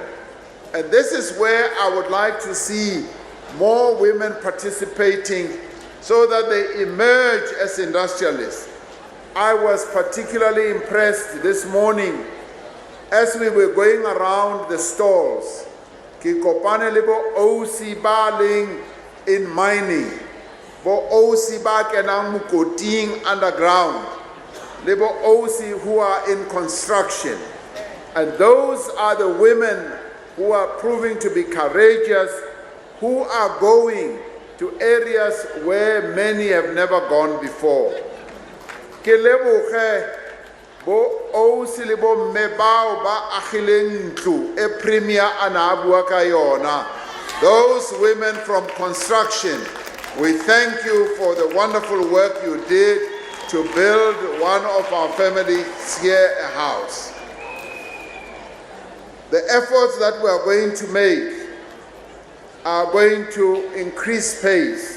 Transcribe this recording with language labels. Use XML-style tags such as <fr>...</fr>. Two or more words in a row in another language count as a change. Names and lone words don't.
<en>And this is where I would like to see more women participating so that they emerge as industrialists. I was particularly impressed this morning as we were going around the stalls.</en> <st>Ke kopane le bo OC ba leng</st> <en>in mining,</en> <st>bo OC ba kenang mokoting underground, le bo OC</st> <en>who are in construction. And those are the women who are proving to be courageous, who are going to areas where many have never gone before.</en> <st>Ke leboge bo OC le bo mme bao ba agileng ntlo e premier ana bua ka yona.</st> <en>Those women from construction, we thank you for the wonderful work you did to build one of our families here a house. The efforts that we are going to make are going to increase pace.</en>